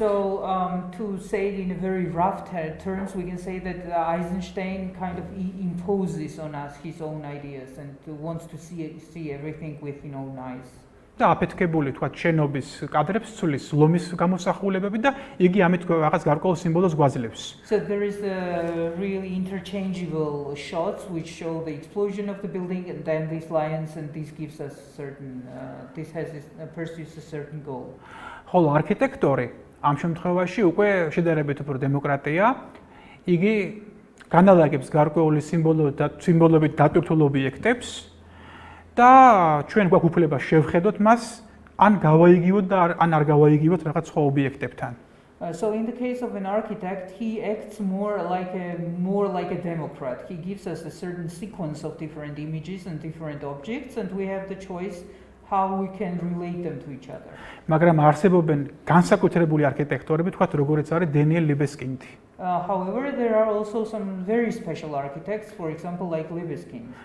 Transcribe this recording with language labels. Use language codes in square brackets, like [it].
[en] So to say it in a very rough terms, we can say that Eisenstein kind of imposes on us his own ideas and wants to see everything with his own eyes. [ka] და აფეთქებული თქვათ შენობის კადრებს ცulis ლომის გამოსახულებები და იგი ამით რაღაც გარკვეულ სიმბოლოს გვაძლევს. [en] So there is a really interchangeable shots which show the explosion of the building and then these lions and this gives us certain pursues a certain goal. [ka] ხოლო არქიტექტორი ამ შემთხვევაში უკვე შედარებით უფრო დემოკრატია. იგი განალაგებს გარკვეული სიმბოლოებით დატვირთულ ობიექტებს და ჩვენ გვაქვს უფლება შევხედოთ მას, ან გავაიგივოთ და ან არ გავაიგივოთ რაღაც სხვა ობიექტებთან. [en] So in the case of an architect, he acts more like a democrat. He gives us a certain sequence of different images and different objects, and we have the choice how we can relate them to each other. [ka] მაგრამ არსებობენ განსაკუთრებული არქიტექტორები, თქვათ როგორიც არის დენიელ ლიბესკინდი. [en] However, there are also some very special architects, for example, like Libeskind.